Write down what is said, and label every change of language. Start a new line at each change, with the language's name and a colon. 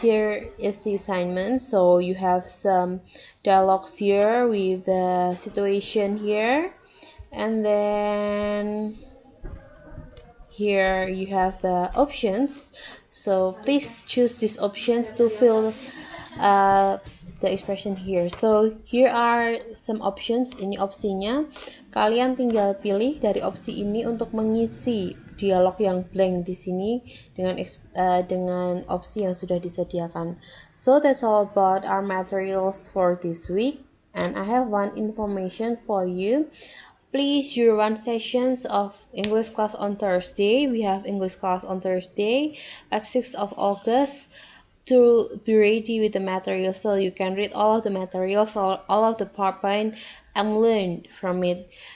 English: Here is the assignment, so you have some dialogues here with the situation here, and then here you have the options, so please choose these options to fill the expression here. So here are some options.
Indonesian: Ini opsinya, kalian tinggal pilih dari opsi ini untuk mengisi dialog yang blank di sini dengan opsi yang sudah disediakan.
English: So that's all about our materials for this week, and I have one information for you. Please, your one sessions of English class on Thursday. We have English class on Thursday at 6th of August. To be ready with the material, so you can read all of the materials, all of the PowerPoint, and learn from it.